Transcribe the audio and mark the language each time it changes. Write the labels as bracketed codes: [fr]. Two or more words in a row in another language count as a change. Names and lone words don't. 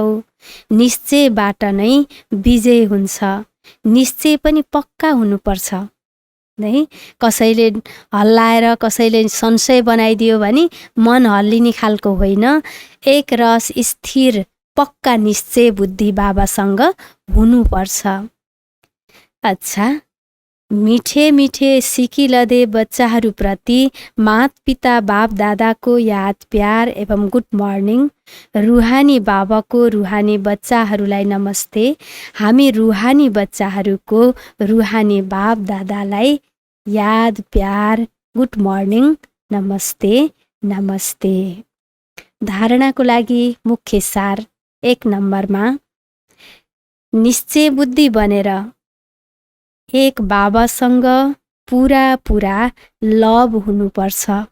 [ne] निश्चयबाट नै विजय हुन्छ। निश्चय पनि पक्का हुनुपर्छ है। कसैले हल्लाएर कसैले संशय बनाइदियो भने मन हल्लिने खालको होइन। एक रस स्थिर पक्का निश्चय बुद्धि बाबासँग हुनुपर्छ। अच्छा, मिठे मिठे सिकिलदे बच्चाहरूप्रति मात पिता बाप दादाको याद प्यार एवं [en] good morning. [ne] रुहानी बाबाको रुहानी बच्चाहरूलाई नमस्ते। हामी रुहानी बच्चाहरूको रुहानी बाप दादालाई याद प्यार [en] good morning [ne] नमस्ते नमस्ते। धारणाको लागि मुख्य सार 1 नम्बरमा निश्चय बुद्धि बनेर एक बाबासँग पुरा लभ हुनुपर्छ।